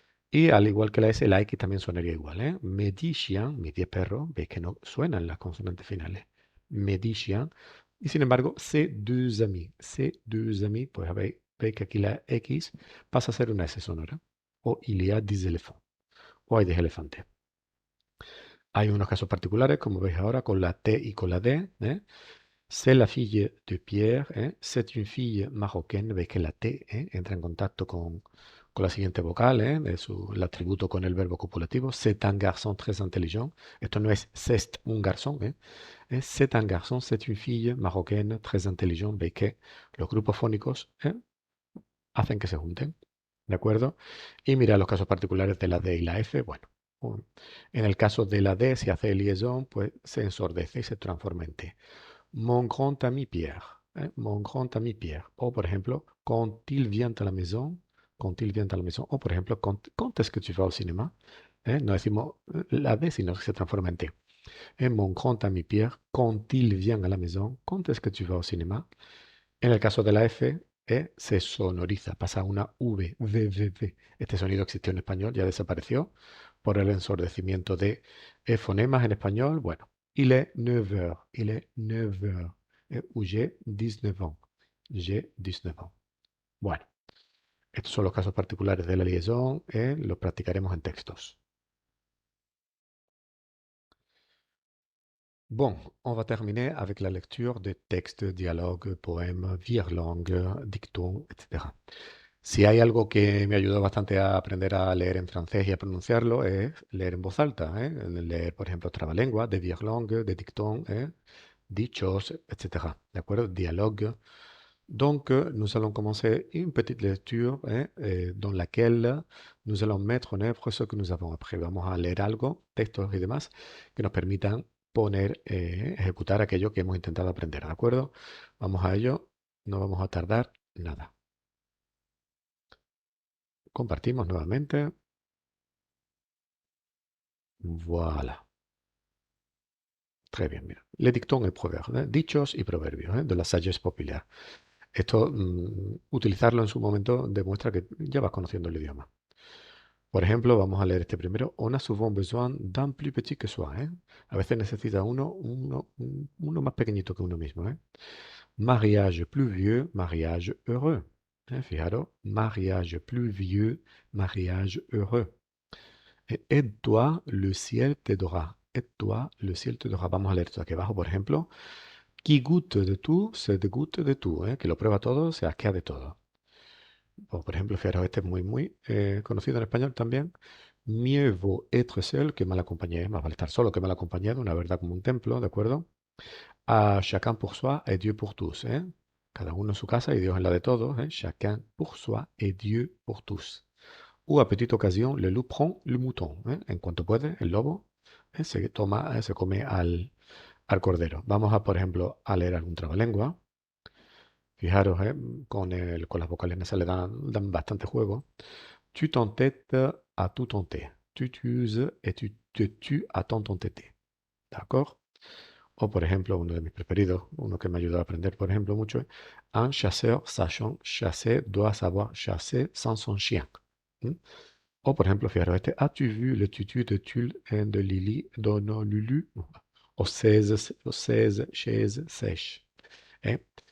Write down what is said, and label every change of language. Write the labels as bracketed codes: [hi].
[es] Y al igual que la S, la X también sonaría igual, ¿eh? [fr] Mes 10 chiens, [es] mis 10 perros, veis que no suenan las consonantes finales. [fr] Mes 10 chiens. [es] Y sin embargo, [fr] ces deux amis, [es] pues veis que aquí la X pasa a ser una S sonora. O [fr] il y a des éléphants, [es] o hay 10 elefantes. Hay unos casos particulares, como veis ahora, con la T y con la D, ¿eh? [fr] C'est la fille de Pierre, ¿eh? C'est une fille marocaine. [es] Veis que la T, entra en contacto con la siguiente vocal, el atributo con el verbo copulativo. [fr] C'est un garçon très intelligent. [es] Esto no es [fr] c'est un garçon, es c'est un garçon, c'est une fille marocaine très intelligent. [es] Veis que los grupos fónicos hacen que se junten. ¿De acuerdo? Y mira los casos particulares de la D y la F. Bueno, en el caso de la D, si hace liaison, pues se ensordece y se transforma en T. [fr] Mon grand ami Pierre. Mon grand ami Pierre. [es] O, por ejemplo, [fr] quand il vient à la maison. Quand il vient à la maison. [es] O, por ejemplo, [fr] quand est-ce que tu vas au cinéma? [es] No decimos la D, sino que se transforma en T. [fr] Mon grand ami Pierre. Quand il vient à la maison. Quand est-ce que tu vas au cinéma? [es] En el caso de la F, se sonoriza, pasa a una V. Este sonido existió en español, ya desapareció por el ensordecimiento de fonemas en español. [fr] Bueno, il est 9 heures, il est 9 heures, ou j'ai 19 ans, j'ai 19 ans. [es] Bueno, estos son los casos particulares de la liaison, los practicaremos en textos. [fr] Bon, on va terminer avec la lecture de textes, dialogues, poèmes, virlangues, dictons, etc. [es] Si hay algo que me ayudó bastante a aprender a leer en francés y a pronunciarlo es leer en voz alta, leer, por ejemplo, trabalenguas, de virlangue, de dictons, dichos, etc. ¿De acuerdo? Dialogue. [fr] Donc, nous allons commencer une petite lecture dans laquelle nous allons mettre en œuvre ce que nous avons appris. [es] Vamos a leer algo, textos y demás, que nos permitan poner, ejecutar aquello que hemos intentado aprender, ¿de acuerdo? Vamos a ello, no vamos a tardar nada. Compartimos nuevamente. [fr] Voilà. Très bien, mira. Les dictons et proverbes, [es] dichos y proverbios, [fr] de la sagesse populaire. [es] Esto, utilizarlo en su momento demuestra que ya vas conociendo el idioma. Por ejemplo, vamos a leer este primero. [fr] On a souvent besoin d'un plus petit que soi, ¿eh? [es] A veces necesita uno más pequeñito que uno mismo, ¿eh? [fr] Mariage plus vieux, mariage heureux. Fijaros, mariage plus vieux, mariage heureux. Aide-toi, le ciel t'aidera. Aide-toi, le ciel t'aidera. [es] Vamos a leer esto aquí abajo, por ejemplo. [fr] Qui goûte de tout, se dégoûte de tout. [es] Que lo prueba todo, se asquea de todo. O, por ejemplo, fijaros, este es muy conocido en español también. [fr] Mieux vaut être seul que mal acompañé. [es] Más vale estar solo que mal acompañado, una verdad como un templo, ¿de acuerdo? [fr] A chacun pour soi et Dieu pour tous. [es] Cada uno en su casa y Dios en la de todos. [fr] Chacun pour soi et Dieu pour tous. Ou à petite occasion, le loup prend le mouton. [es] En cuanto puede, el lobo se come al cordero. Vamos a, por ejemplo, a leer algún trabalengua. Fijaros, con las vocales nasales dan bastante juego. [fr] Tu t'entêtes à tout tenter. Tu t'uses et tu te tues à tant t'entêter. [es] ¿De acuerdo? O, por ejemplo, uno de mis preferidos, uno que me ayudó a aprender, por ejemplo, mucho, es [fr] un chasseur sachant chasser doit savoir chasser sans son chien. ¿Mm? [es] O, por ejemplo, fijaros este, [fr] ¿as-tu vu le tutu de Tulle et de Lily dans Lulu? O 16 chaises sèches. ¿eh?